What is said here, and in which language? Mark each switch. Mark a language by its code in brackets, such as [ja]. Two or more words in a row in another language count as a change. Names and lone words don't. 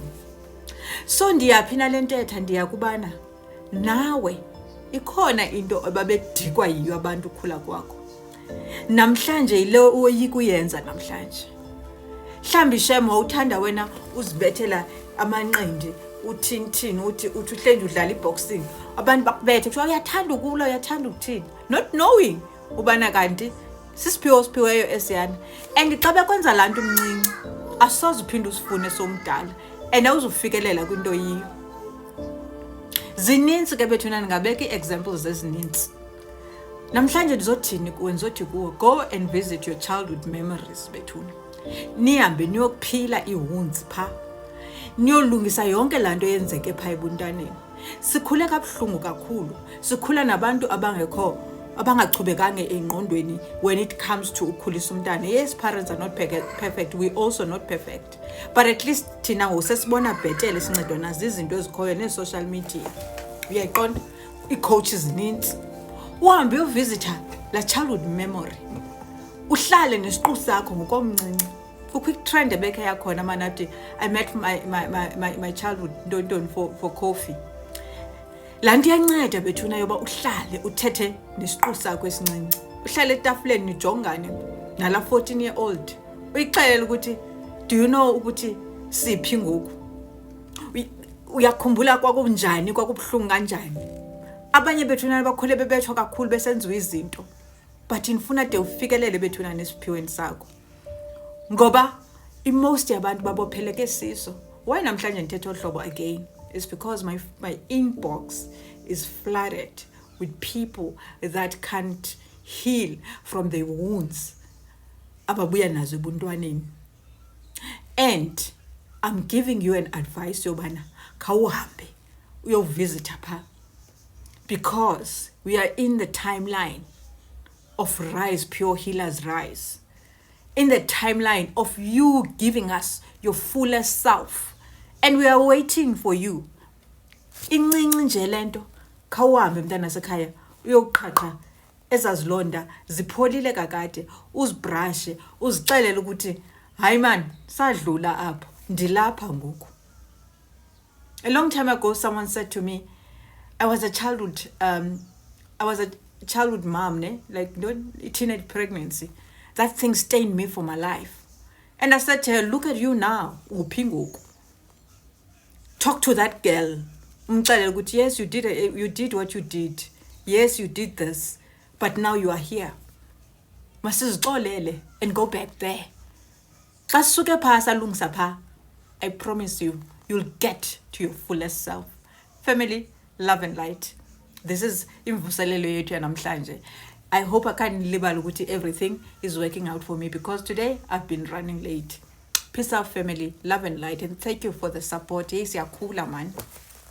[xh] So ndiyaphi nale ntetha? Ndiya kubana nawe ikhona into ababedikwa yiyo abantu ukukhula kwakho. Namhlanje yile uyoyika uyenza namhlanje. Mhlawumbi shem wawuthanda wena uzibethela amanqindi uthini uthi uhlenje udlala i-boxing, abantu bakubethe kuthiwa uyathanda ukulwa, uyathanda ukuthini, [en] not knowing [xh] ubana kanti sisiphiwo osiphiweyo esiyana. And xa bekwenza laa nto umncinci asoze uphinde usifune somdala and awuzufikelela kwinto yiyo. Zininzi ke bethuna ndingabeka ii-examples ezininzi. Namhlanje ndizothini kuwe, ndizothi kuwe, [en] go and visit your childhood memories bethuna. [xh] Nihambe niyokuphila ii-wounds phaa, niyolungisa yonke laa nto yenzeke phaa ebuntwaneni. Sikhule kabuhlungu kakhulu, sikhula nabantu abangachubekanga engqondweni [en] when it comes to [xh] ukhulisa umntana. [en] Yes, parents are not perfect, we also not perfect, but at least [xh] thina ngosesibona bhetele, sincedwa nazo izinto ezikhoyo nee-social media. Uyayiqonda, ii-coaches zininzi. Uhambe uyovisitha la childhood memory, uhlale nesiqu sakho ngokomncinci. Kukho i-trend ebekhe yakhona manathi [en] I met my childhood [xh] ntontoni [en] for coffee. [xh] Laa nto iyanceda bethuna yoba uhlale uthethe nesiqu sakho esincinci, uhlale etafuleni nijongane nala 14-year-old, uyixelele ukuthi [en] do you know [xh] ukuthi siphi ngoku, uyakhumbula kwakunjani, kwakubuhlungu kanjani. Abanye bethuna bakhule bebethwa kakhulu besenziwa izinto, but nifuna de ufikelele bethuna nesiphiweni sakho, ngoba most yabantu babopheleke siso. Why namhlanje ndithetha ohlobo again? [en] It's because my inbox is flooded with people that can't heal from their wounds [xh] ababuya nazo ebuntwaneni. [en] And I'm giving you an advice [xh] yobana khawuhambe uyovisitha phaa, [en] because we are in the timeline of Rise Pure Healers Rise, in the timeline of you giving us your fullest self, and we are waiting for you. [xh] Incinci nje lento, khawuhambe mntana sekhaya uyoqhatha ezazilonda zipholile kakade, uzibrashe, uzixelele ukuthi hayi man, sadlula apho, ndilapha ngoku. [en] A long time ago, someone said to me, I was a childhood mom, like teenage pregnancy. That thing stained me for my life. And I said to her, look at you now, upingoku. Talk to that girl. Yes, you did what you did. Yes, you did this. But now you are here. Masizixolele and go back there. I promise you, you'll get to your fullest self. Family, love and light. This is [xh] imvuselelo yethu yanamhlanje. [en] I hope I can [xh] libala ukuthi [en] everything is working out for me, because today I've been running late. Peace out, family, love and light, and thank you for the support. [xh] Yes, yakhula man.